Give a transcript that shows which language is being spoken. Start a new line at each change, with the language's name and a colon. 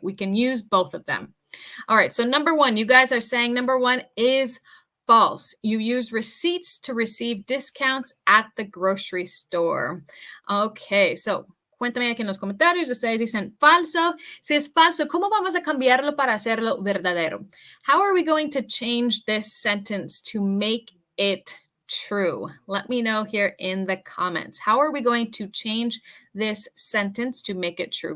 English: We can use both of them. All right, so number 1, you guys are saying number 1 is false. You use receipts to receive discounts at the grocery store. Okay, so
Spanish: Cuéntame aquí en los comentarios. Ustedes dicen falso. Si es falso, ¿cómo vamos a cambiarlo para hacerlo verdadero?
English: How are we going to change this sentence to make it true? Let me know here in the comments. How are we going to change this sentence to make it true?